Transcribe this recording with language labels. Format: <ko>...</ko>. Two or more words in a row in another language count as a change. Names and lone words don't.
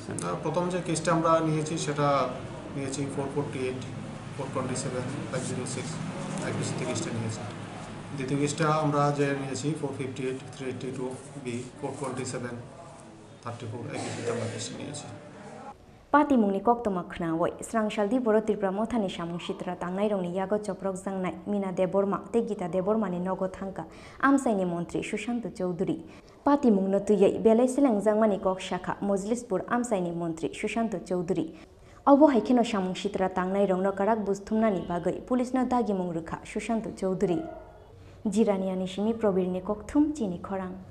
<bn>প্রথম যে কেসটা আমরা নিয়েছি সেটা নিয়েছি 448, 427, 506 IPC কেসটা নিয়েছি। দ্বিতীয় কেসটা আমরা যে নিয়েছি 458, 382B, 427, 34 IPC আমরা কেসটা নিয়েছি।</bn> <trp>Patimungni koktoma khnaoi srangshal di boro tripura mothani samung sitra tangnai rongni yago choprok jangnai Mina Deborma te Gita Deborma ni nogo thangka amsaini montri Sushant Chowdhury Patimung no tuyei belai selang jangmani kok shakha Mojlispur amsaini montri Sushant Chowdhury Obo haikeno samung sitra tangnai rongno karak busthumnani bagai pulis no dagi mung rukha Sushant Chowdhury Jiraniani shimi probirni kokthum chini khorang</trp>